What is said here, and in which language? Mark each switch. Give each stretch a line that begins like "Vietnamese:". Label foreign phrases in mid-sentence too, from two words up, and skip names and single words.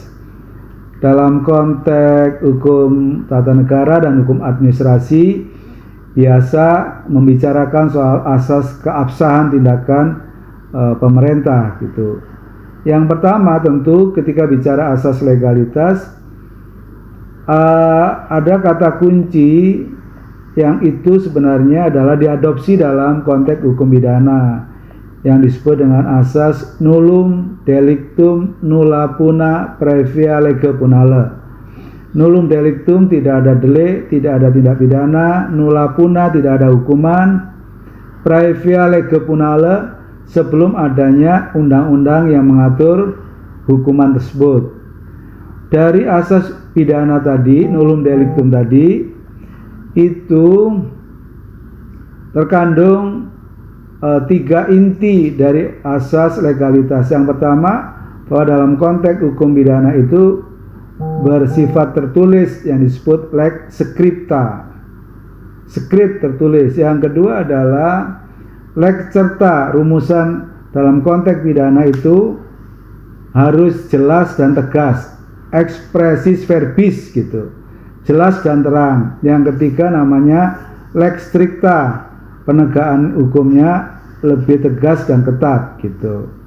Indonesian: Dalam konteks hukum tata negara dan hukum administrasi biasa membicarakan soal asas keabsahan tindakan pemerintah gitu. Yang pertama tentu ketika bicara asas legalitas, ada kata kunci yang itu sebenarnya adalah diadopsi dalam konteks hukum pidana yang disebut dengan asas
Latin: nullum delictum nulla puna praevia lege punale. Nullum delictum,
Indonesian: tidak ada delik, tidak ada tindak pidana.
Latin: Nulla puna,
Indonesian: tidak ada hukuman.
Latin: Praevia lege punale,
Indonesian: sebelum adanya undang-undang yang mengatur hukuman tersebut. Dari asas pidana tadi,
Latin: nullum delictum
Indonesian: tadi, itu terkandung 3 inti dari asas legalitas. Yang pertama, bahwa dalam konteks hukum pidana itu bersifat tertulis yang disebut
Latin: lex scripta,
Indonesian: skrip tertulis. Yang kedua adalah
Latin: lex certa,
Indonesian: rumusan dalam konteks pidana itu harus jelas dan tegas,
Latin: expressis verbis
Indonesian: gitu, jelas dan terang. Yang ketiga namanya
Latin: lex stricta,
Indonesian: penegakan hukumnya lebih tegas dan ketat gitu.